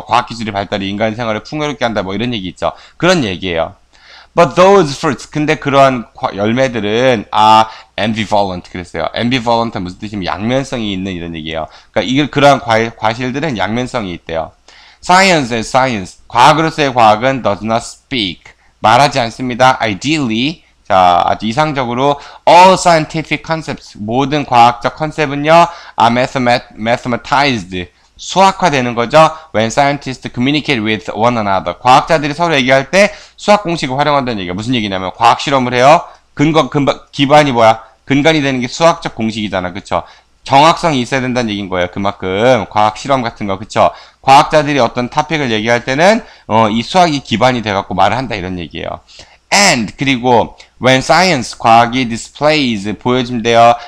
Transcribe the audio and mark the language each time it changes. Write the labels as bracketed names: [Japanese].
[Korean] 과학기술의 발달이 인간의 생활을 풍요롭게 한다 이런 얘기 있죠. 그런 얘기예요. [English] But those fruits, [Korean] 근데 그러한 열매들은 ambivalent 그랬어요. ambivalent은 무슨 뜻이냐면 양면성이 있는 이런 얘기예요. 그러니까 그러한 과실들은 양면성이 있대요. [English] Science is science. [Korean] 과학으로서의 과학은 [English] does not speak. [Korean] 말하지 않습니다. [English] Ideally, 자, [Korean] 아주 이상적으로 [English] all scientific concepts, [Korean] 모든 과학적 컨셉은요, [English] are mathematized. [Korean] 수학화되는 거죠. [English] When scientists communicate with one another. [Korean] 과학자들이 서로 얘기할 때 수학 공식을 활용한다는 얘기가 무슨 얘기냐면 과학 실험을 해요. 기반이 뭐야? 근간이 되는 게 수학적 공식이잖아. 그쵸? 정확성이 있어야 된다는 얘기인 거예요. 그만큼 과학 실험 같은 거. 그쵸? 과학자들이 어떤 토픽을 얘기할 때는 이 수학이 기반이 돼갖고 말을 한다 이런 얘기예요. [English] And 그리고 when science 과학이 displays [Korean] 보여준대요.